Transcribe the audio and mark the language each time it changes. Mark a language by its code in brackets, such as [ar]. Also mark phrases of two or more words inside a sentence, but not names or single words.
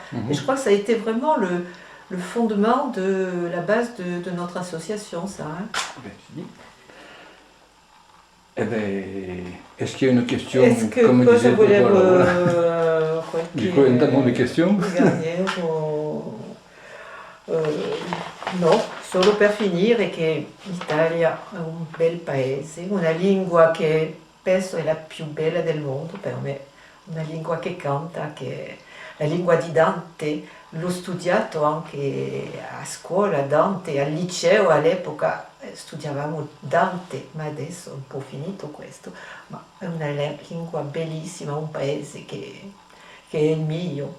[fr] Et je crois que ça a été vraiment le fondement de la base de notre association, ça. Hein. Eh bien, est-ce qu'il y a une question, comme disait du coup, un tas de questions. [it] No, solo per finire che l'Italia è un bel paese, una lingua che penso è la più bella del mondo per me, una lingua che canta, che è la lingua di Dante. L'ho studiato anche a scuola, Dante, al liceo all'epoca studiavamo Dante, ma adesso è un po' finito questo, ma è una lingua bellissima, un paese che è il mio.